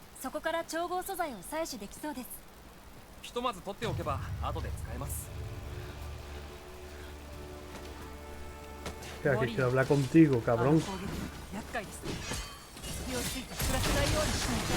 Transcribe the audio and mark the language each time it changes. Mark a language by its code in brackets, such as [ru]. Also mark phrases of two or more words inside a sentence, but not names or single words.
[ja] そこから調合素材を採取できそうです。ひとまず取っておけば後で使えます。 [es] Que quiero hablar contigo, cabrón. [ja] 厄介ですね。隙をついて暮らせないようにしないと。